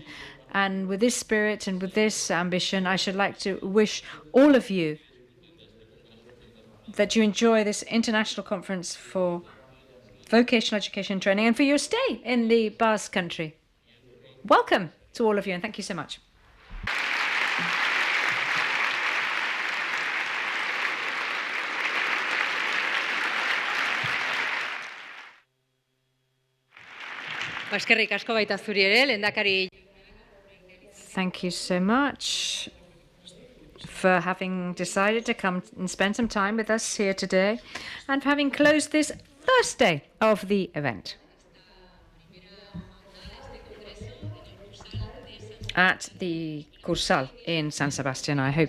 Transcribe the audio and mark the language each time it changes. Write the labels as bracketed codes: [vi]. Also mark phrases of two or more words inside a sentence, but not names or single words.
[en] And with this spirit and with this ambition, I should like to wish all of you that you enjoy this international conference for vocational education and training and for your stay in the Basque country. Welcome to all of you, and thank you so much. [eu] Eskerrik asko baita zuri ere, lehendakari. [en] Thank you so much for having decided to come and spend some time with us here today and for having closed this first day of the event. At the Cursal in San Sebastian.